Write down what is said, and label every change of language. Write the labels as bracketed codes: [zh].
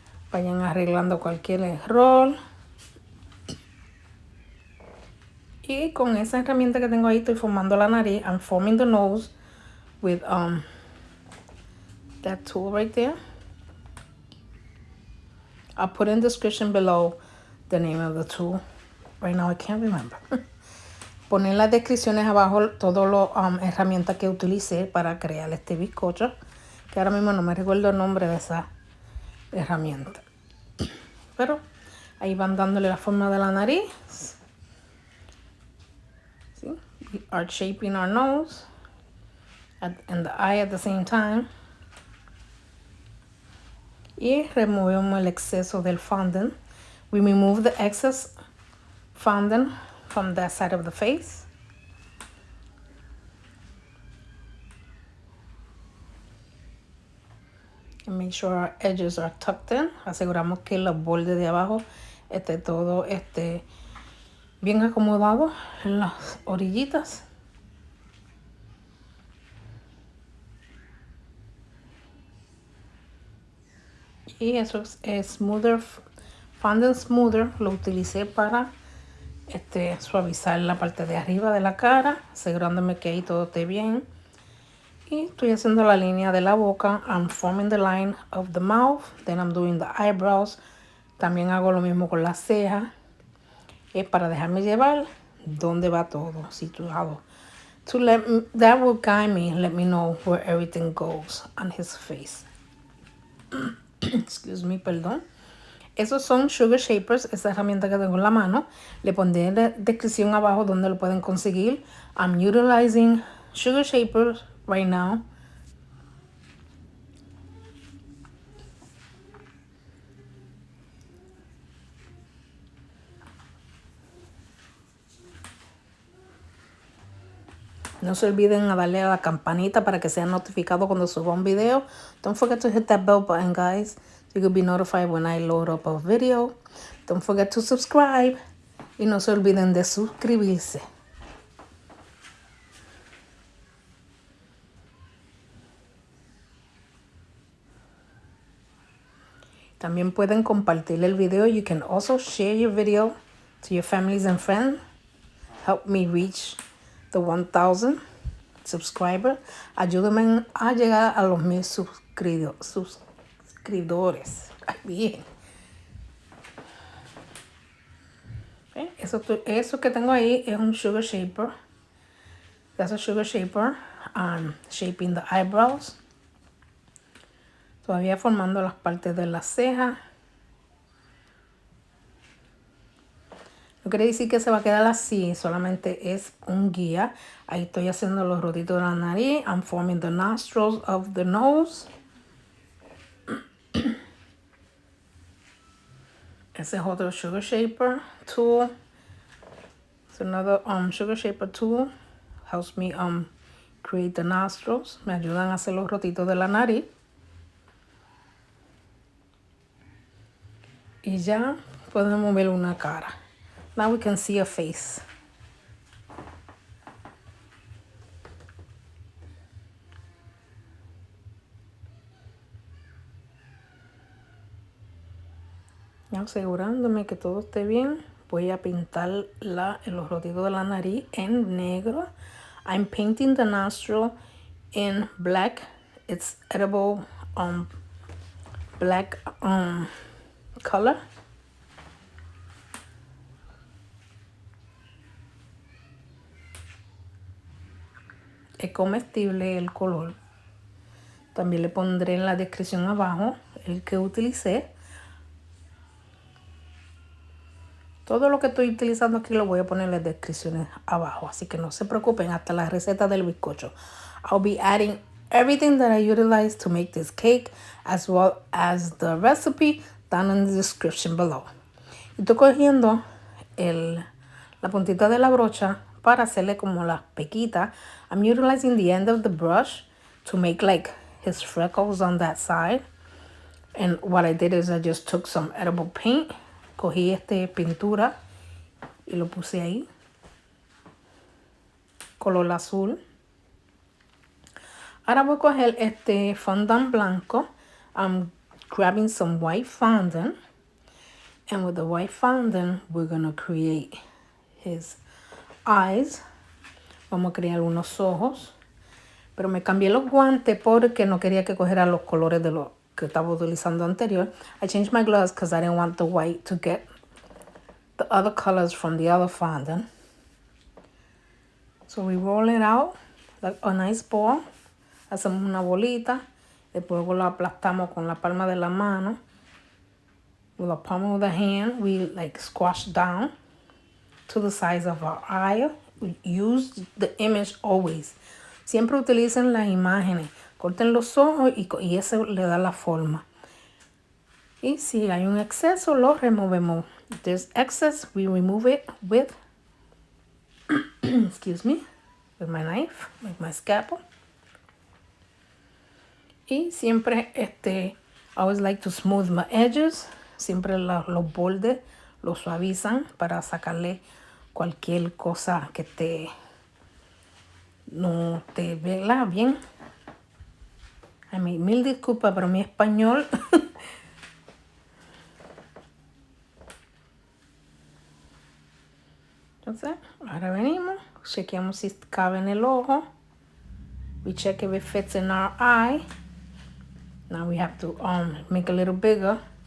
[es] Vayan arreglando cualquier error. Y con esa herramienta que tengo ahí estoy formando la nariz. [en] I'm forming the nose with that tool right there. I'll put in the description below the name of the tool. Right now I can't remember. [es] Poner en las descripciones abajo todas las herramientas que utilicé para crear este bizcocho. Que ahora mismo no me recuerdo el nombre de esa herramienta. Pero ahí van dándole la forma de la nariz. [en] See? We are shaping our nose and the eye at the same time. [es] Y removemos el exceso del fondant. [en] We remove the excess fondant from that side of the face. And make sure our edges are tucked in. [es] Aseguramos que los bordes de abajo esté todo bien acomodado en las orillitas. Y eso es smoother, [en] fondant smoother, [es] lo utilicé para suavizar la parte de arriba de la cara, asegurándome que ahí todo esté bien. Y estoy haciendo la línea de la boca. [en] I'm forming the line of the mouth. Then I'm doing the eyebrows. [es] También hago lo mismo con las cejas. Es para dejarme llevar dónde va todo situado. [en] That will guide me, let me know where everything goes on his face. Excuse me, [es] perdón. Esos son Sugar Shapers, esa herramienta que tengo en la mano. Le pondré en la descripción abajo donde lo pueden conseguir. [en] I'm utilizing Sugar Shapers right now. [es] No se olviden a darle a la campanita para que sean notificados cuando suba un video. [en] Don't forget to hit that bell button, guys. So you can be notified when I load up a video. Don't forget to subscribe. [es] Y no se olviden de suscribirse. También pueden compartir el video. [en] You can also share your video to your families and friends. Help me reach the 1,000 subscribers. [es] Ayúdenme a llegar a los 1,000 suscriptores. Ay, bien. Eso que tengo ahí es un Sugar Shaper. [en] That's a Sugar Shaper. I'm shaping the eyebrows. [es] Todavía formando las partes de las cejas. No quiere decir que se va a quedar así, solamente es un guía. Ahí estoy haciendo los rotitos de la nariz. [en] I'm forming the nostrils of the nose. [es] Ese es otro Sugar Shaper [en] tool. It's another Sugar Shaper tool. Helps me create the nostrils. [es] Me ayudan a hacer los rotitos de la nariz. Y ya podemos ver una cara. [en] Now we can see a face. [es] Asegurándome que todo esté bien, voy a pintar los rodeos de la nariz en negro. [en] I'm painting the nostril in black. It's edible black color. [es] Es comestible el color. También le pondré en la descripción abajo el que utilicé. Todo lo que estoy utilizando aquí lo voy a poner en las descripciones abajo. Así que no se preocupen, hasta la receta del bizcocho. [en] I'll be adding everything that I utilize to make this cake, as well as the recipe down in the description below. [es] Y estoy cogiendo la puntita de la brocha para hacerle como las pequitas. [en] I'm utilizing the end of the brush to make like his freckles on that side. And what I did is I just took some edible paint. [es] Cogí pintura y lo puse ahí. Color azul. Ahora voy a coger fondant blanco. [en] I'm grabbing some white fondant. And with the white fondant, we're going to create his eyes. [es] Vamos a crear unos ojos. Pero me cambié los guantes porque no quería que cogiera los colores de los que estaba utilizando anterior. I changed my gloves because I didn't want the white to get the other colors from the other fondant. [en] So we roll it out like a nice ball. [es] Hacemos una bolita. Después lo aplastamos con la palma de la mano. [en] With the palm of the hand, we like squash down to the size of our eye. We use the image always. [es] Siempre utilicen las imágenes. Corten los ojos y eso le da la forma. Y si hay un exceso, lo removemos. [en] If there's excess, we remove it with, excuse me, with my knife, with my scalpel. [es] Y siempre, [en] I always like to smooth my edges. [es] Siempre los bordes los suavizan para sacarle cualquier cosa que no te vea bien. A mí, mil disculpas, pero mi español. Entonces, ahora venimos, chequeamos si cabe en el ojo. We check if it fits in our eye. Now we have to make a little bigger.